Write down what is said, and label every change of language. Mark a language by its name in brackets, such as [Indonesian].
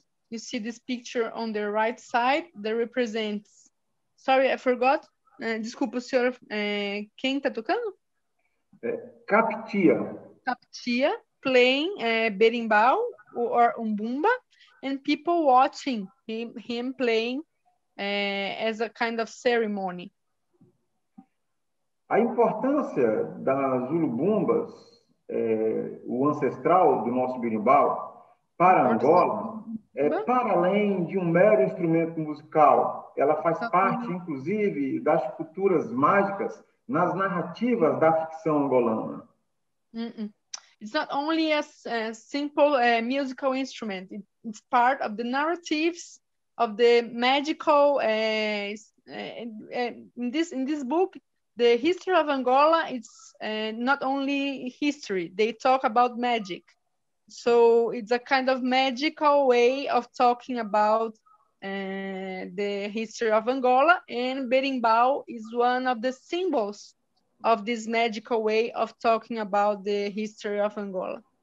[English] You see this picture on the right side that represents... Sorry, I forgot. [Portuguese] Desculpa, senhor. Quem está tocando? Captia. [English] Captia, playing berimbau or umbumba, and people watching him playing as a kind of ceremony. [Portuguese] A importância das ulubumbas, o ancestral do nosso berimbau, para Angola, é para além de um mero instrumento musical. Ela faz parte, inclusive, das culturas mágicas nas narrativas da ficção angolana. [English] It's not only a simple musical instrument. It's part of the narratives of the magical. In this book, the history of Angola, it's not only history. They talk about magic. So it's a kind of magical way of talking about the history of Angola, and berimbau is one of the symbols of this magical way of talking about the history of Angola.